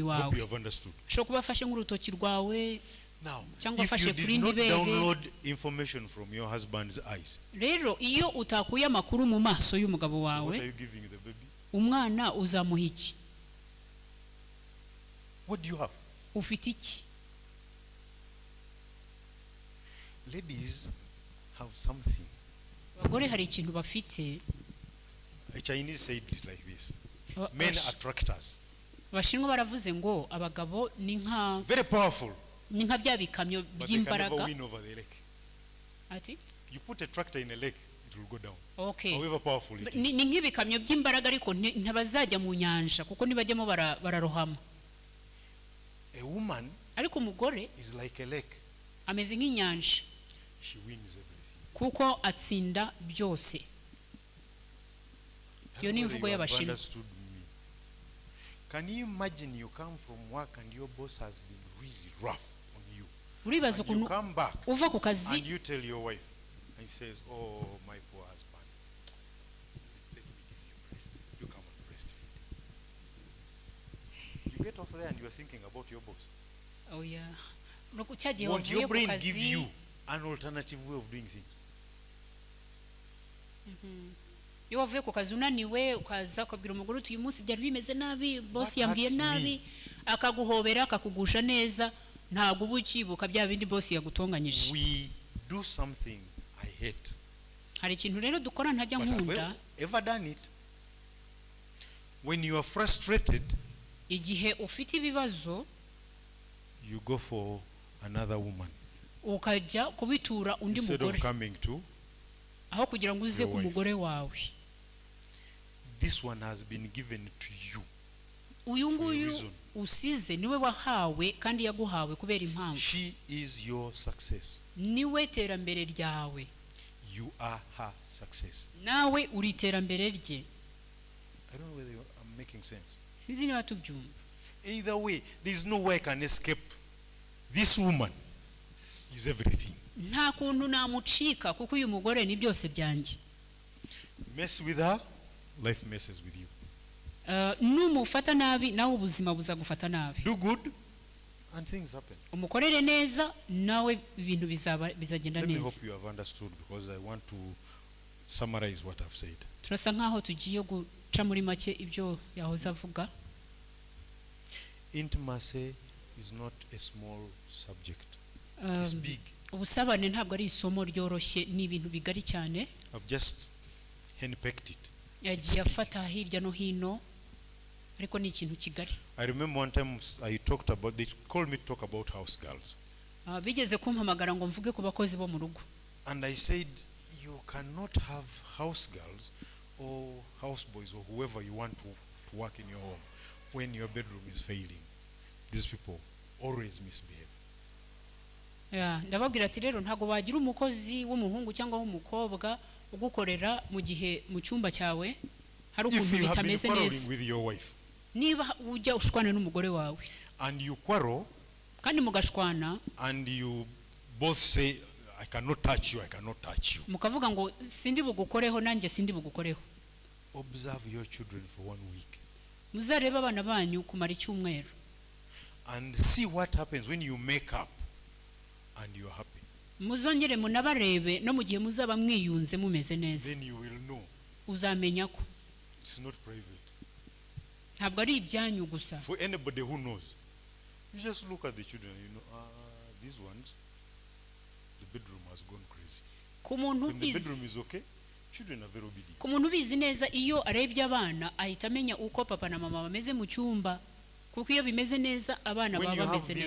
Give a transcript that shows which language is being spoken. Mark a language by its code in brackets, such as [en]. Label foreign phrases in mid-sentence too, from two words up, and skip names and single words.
[en] Hope you [rw] wawe. [en] have understood. [rw] ashobora kuba afashe nk'urutoki rwawe. [en] Now, [rw] Cyangwa [en] if [rw] afashe [en] you [rw] kuri [en] did [rw] indi [en] not [rw] bere. [en] download information from your husband's eyes, [rw] rero iyo utakuye amakuru mu maso y'umugabo [en] what [rw] wawe, [en] are you giving the baby? [rw] umwana uzamuha iki? [en] What do you have? [rw] ufite iki? [en] Ladies have something. [rw] abagore hari ikintu bafite. [en] A Chinese said it like this. Ba- Men bash- are tractors. [rw] abashinwa baravuze ngo abagabo ni nka [en] Very powerful, [rw] bya bikamyo [en] but they can never [rw] by'imbaraga. [en] win over the lake. [rw] ati [en] You put a tractor in a lake, it will go down. okay, However powerful it [rw] ni [en] is. [rw] ni nk'ibikamyo by'imbaraga ariko ntibazajya mu nyanja kuko nibajyamo bararohama. [en] A woman [rw] ariko umugore [en] is like a lake. [rw] ameze nk'inyanja [en] She wins everything. [rw] kuko atsinda byose. [en] I [rw] Iyo [en] don't [rw] ni [en] know whether [rw] imvugo [en] you have [rw] y'Abashinwa. [en] understood me. Can you imagine you come from work and your boss has been really rough on you? [rw] uribaza [en] And you [rw] ukuntu [en] come back [rw] uva ku kazi [en] and you tell your wife, and he says, "Oh, my poor husband, let me give you breast. You come and breastfeed." You get off there and you are thinking about your boss. [rw] oya nuko cyagiye [en] Won't [rw] wavuye [en] your [rw] ku [en] brain give [rw] kazi. [en] you an alternative way of doing things? [rw] iyo wavuye ku kazi unaniwe ukaza ukabwira umugore uti uyu munsi byari bimeze nabi, boss [en] What [rw] yambwiye [en] hurts me? [rw] nabi, akaguhobera akakugusha neza, ntabwo uba ukibuka bya bindi boss yagutonganyije. [en] We do something I hate. [rw] hari ikintu rero dukora ntajya [en] But have [rw] nkunda. [en] you ever done it? When you are frustrated, [rw] igihe ufite ibibazo [en] you go for another woman [rw] ukajya kubitura undi [en] instead of [rw] mugore [en] coming to [rw] aho kugira ngo uze [en] your [rw] ku [en] wife. [rw] mugore wawe. [en] this one has been given to you. [rw] uyu [en] For a [rw] nguyu [en] reason. [rw] usize niwe wahawe kandi yaguhawe kubera impamvu. [en] She is your success. [rw] niwe terambere ryawe, [en] You are her success. [rw] nawe uri iterambere rye. [en] I don't know whether I'm making sense. [rw] sinzi niba tubyumva. [en] Either way, there is no way I can escape. This woman is everything. [rw] nta kuntu namucika kuko uyu mugore ni byose byanjye. [en] Mess with her, life messes with you. [rw] numufata nabi nawe ubuzima buzagufata nabi. [en] Do good, and things happen. [rw] umukorere neza nawe ibintu bizagenda [en] Let me [rw] neza. [en] hope you have understood, because I want to summarize what I've said. [rw] turasa nkaho tugiye guca muri make ibyo yahoze avuga. [en] Intimacy is not a small subject. It's big. [rw] ubusabane ntabwo ari isomo ryoroshye, ni ibintu bigari cyane. [en] I've just handpicked it. [rw] Yagiye afata hirya no hino, ariko ni ikintu kigari. [en] I remember one time they called me to talk about house girls. [rw] Bigeze kumpamagara ngo mvuge ku bakozi bo mu rugo. [en] And I said, you cannot have house girls or house boys or whoever you want to work in your home when your bedroom is failing. These people always misbehave. [rw] Ndababwira ati rero ntago bagira umukozi w'umuhungu cyangwa w'umukobwa ugukorera mu gihe mu cyumba cyawe hari ukuntu bitameze neza. Niba ujya ushwana n'umugore wawe [en] and you quarrel [rw] kandi mugashwana [en] and you both say I cannot touch you, I cannot touch you, [rw] mukavuga ngo sindi bugukoreho nanjye sindi bugukoreho. [en] Observe your children for 1 week. [rw] Muzareba abana banyu kumara icyumweru. [en] And see what happens when you make up and you are happy. [rw] Muzongere munabarebe no mu gihe muzaba mwiyunze mumeze neza. [en] Then you will know. [rw] Uzamenya ko [en] It's not private. [rw] ntabwo ari ibyanyu gusa. [en] For anybody who knows, you just look at the children, you know, these ones, the bedroom has gone crazy. When the bedroom is okay, children are very obedient. [rw] Ku muntu bizi neza iyo arebye abana ahita amenya uko papa na mama bameze mu cyumba, kuko iyo bimeze neza abana baba bameze neza.